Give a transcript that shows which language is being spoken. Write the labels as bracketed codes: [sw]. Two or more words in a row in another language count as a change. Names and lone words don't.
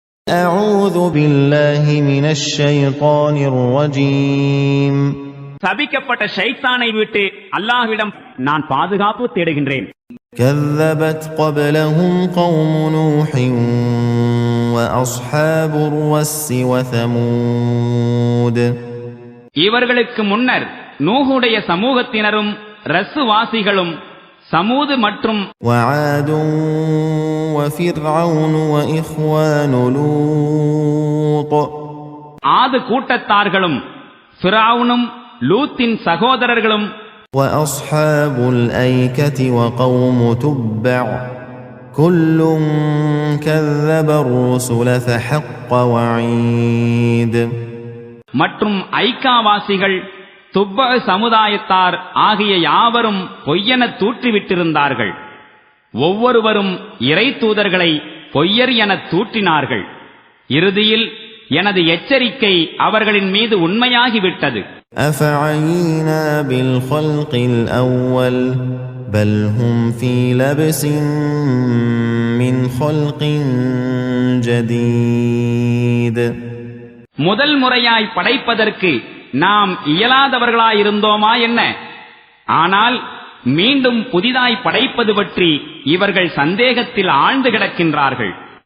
[ar] أعوذ بالله من الشيطان الرجيم. [ta] சபிக்கப்பட்ட ஷைத்தானை விட்டு அல்லாஹ்விடம் நான் பாதுகாப்பு தேடுகின்றேன். [ar] كذبت قبلهم قوم نوح وأصحاب الرس وثمود. [ta] இவர்களுக்கு முன்னர் நூஹுடைய சமூகத்தினரும் ரஸ்வாசிகளும் சமூது மற்றும் [ar] وعاد وفرعون وإخوان لوط. [ta] ஆது கூட்டத்தார்களும் ஃபிரௌனும் லூத்தின் சகோதரர்களும் [ar] وأصحاب الأيكة وقوم تبع كل كذب الرسل فحق وعيد. [ta] மற்றும் ஐக்காவாசிகள் துப்ப சமுதாயத்தார் ஆகிய யாவரும் பொய்யென தூற்றிவிட்டிருந்தார்கள். ஒவ்வொருவரும் இறை தூதர்களை பொய்யர் என தூற்றினார்கள். இறுதியில் எனது எச்சரிக்கை அவர்களின் மீது உண்மையாகிவிட்டது. [ar] أفعينا بالخلق الأول بل هم في لبس من خلق جديد. [ta] முதல் முறையாய் படைப்பதற்கு நாம் இயலாதவர்களாயிருந்தோமா என்ன? ஆனால் மீண்டும் புதிதாய் படைப்பது பற்றி இவர்கள் சந்தேகத்தில் ஆழ்ந்து கிடக்கின்றார்கள்.